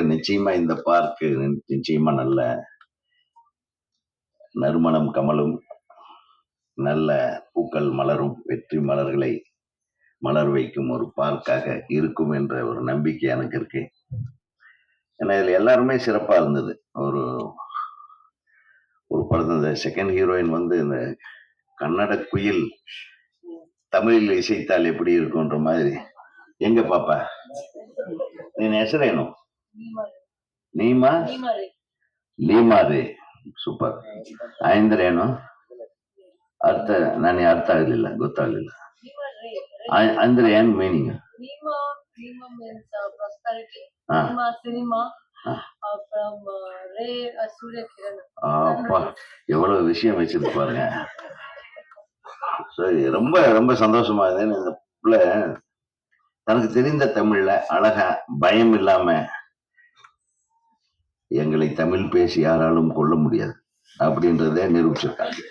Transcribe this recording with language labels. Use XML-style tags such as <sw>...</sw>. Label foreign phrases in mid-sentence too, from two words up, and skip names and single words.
<ta>நிச்சயமா இந்த பார்க்கு நிச்சயமா நல்ல நறுமணம் கமலும், நல்ல பூக்கள் மலரும், வெற்றி மலர்களை மலர் வைக்கும் ஒரு பார்க்காக இருக்கும் என்ற ஒரு நம்பிக்கை எனக்கு இருக்கு. ஏன்னா இதுல எல்லாருமே சிறப்பா இருந்தது. ஒரு ஒரு படத்துல இந்த</ta> <en>second heroine</en> <ta>வந்து இந்த கன்னட குயில் தமிழில் இசைத்தால் எப்படி இருக்கும்ன்ற மாதிரி. எங்க பாப்பா நீ ಹೆಸರೇನು?</ta> <kn>ನೀಮಾ ಲೀಮಾರಿ. ಸೂಪರ್. ಅಂದ್ರೆ ಏನು ಅರ್ಥ? ನನಗೆ ಅರ್ಥ ಆಗ್ಲಿಲ್ಲ, ಗೊತ್ತಾಗ್ಲಿಲ್ಲ. ಅಂದ್ರೆ ಏನ್ ಮೀನಿಂಗ್?</kn> <ta>அப்பா எவ்வளவு விஷயம் வச்சிருக்கு பாருங்க. சரி, ரொம்ப ரொம்ப சந்தோஷமா இருந்தேன். இந்த பிள்ளை தனக்கு தெரிந்த தமிழ்ல அழகா பயம் இல்லாம எங்களை தமிழ் பேசி யாராலும் கொள்ள முடியாது அப்படின்றத நிரூபிச்சிருக்காங்க.</ta>